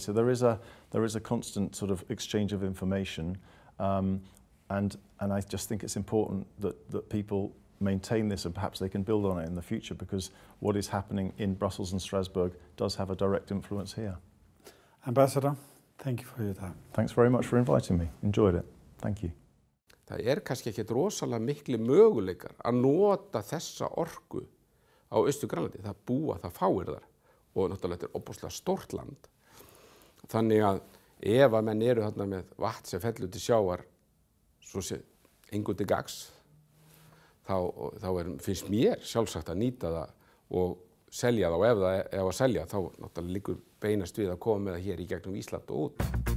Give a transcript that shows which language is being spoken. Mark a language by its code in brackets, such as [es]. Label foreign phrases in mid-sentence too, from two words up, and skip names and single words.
[en] So there is a constant sort of exchange of information, and I just think it's important that people maintain this, and perhaps they can build on it in the future, because what is happening in Brussels and Strasbourg does have a direct influence here. Ambassador, thank you for your time. Thanks very much for inviting me. Enjoyed it. Thank you. [is] Það kannski ekki rosalega mikli möguleikar að nota þessa orku á Austur-Grænlandi. Það búa, það fáir þar, og náttúrulega þetta ofboðslega stórt land. Þannig að ef að menn eru þarna með vatn sem fellur til sjávar, svo sé engu til gagns, þá finnst mér sjálfsagt að nýta það og selja það, og ef það er að selja, þá náttúrulega liggur beinast við að koma með það hér í gegnum Ísland og út.